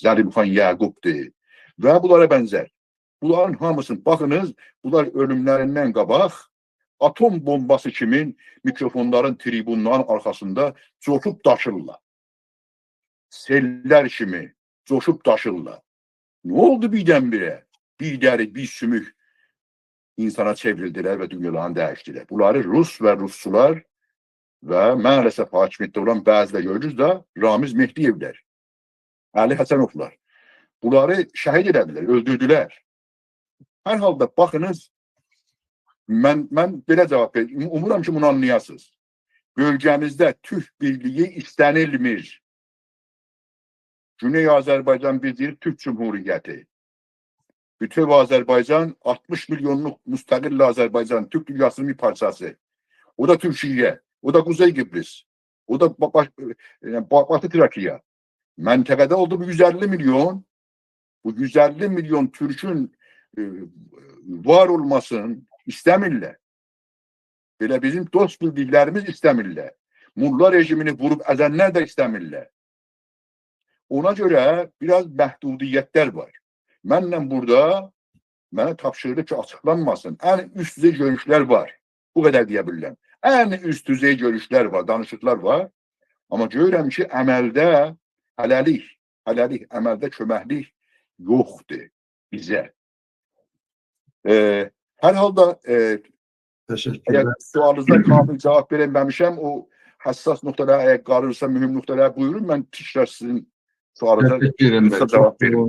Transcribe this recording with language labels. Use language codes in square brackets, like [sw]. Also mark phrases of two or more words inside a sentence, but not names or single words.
[az] Zəlimxan Yaqubdur. Və bunlara bənzər. Bunların hamısını baxınız, bunlar ölümlərindən qabaq atom bombası kimin mikrofonların, tribunların arxasında coşub daşırlar. Sellər kimi coşub daşırlar. [tr] Ne oldu birdenbire? Bir deri, bir sümük insana çevrildiler ve dünyalarını değiştiler. Bunları Rus ve Rusçular ve maalesef hakimiyette olan bazıları görürüz de Ramiz Mehdiyevler, Ali Həsənovlar. Bunları şəhid edildiler, öldürdüler. Her halde bakınız, ben belə cevap verim. Umuram ki bunu anlayasınız. [az] bölgemizdə Türk birliği istənilmir. Güney Azərbaycan biz deyirik Türk Cumhuriyyəti. Bütöv Azərbaycan 60 milyonluq müstəqil Azərbaycan, Türk dünyasının bir parçası. [tr] O da Türkiye, o da Kuzey Kıbrıs, o da Batı Trakiya. [az] Məntəqədə oldu bu 150 milyon. Bu 150 milyon Türk'ün var olmasını istəmirlər. Belə bizim dost bildiklərimiz istəmirlər. Mulla rejimini vurup əzənlər də istəmirlər. Ona göre biraz məhdudiyyətlər var. Mənlə burada mənə tapşırdı ki, açıqlanmasın. [tr] En üst düzey görüşler var. [az] Bu kadar deyə bilirəm. [tr] En üst düzey görüşler var, danışıqlar var. [az] Ama görürəm ki, əməldə hələlik, əməldə köməklik yoxdur bizə. Hər halda [tr] Teşekkürler. [az] sualınıza kamil cavab verəməmişəm, o həssas nöqtələrə əgər qalırsa, mühüm nöqtələrə buyurun, mən tikrar sizin sualınıza cavab verim.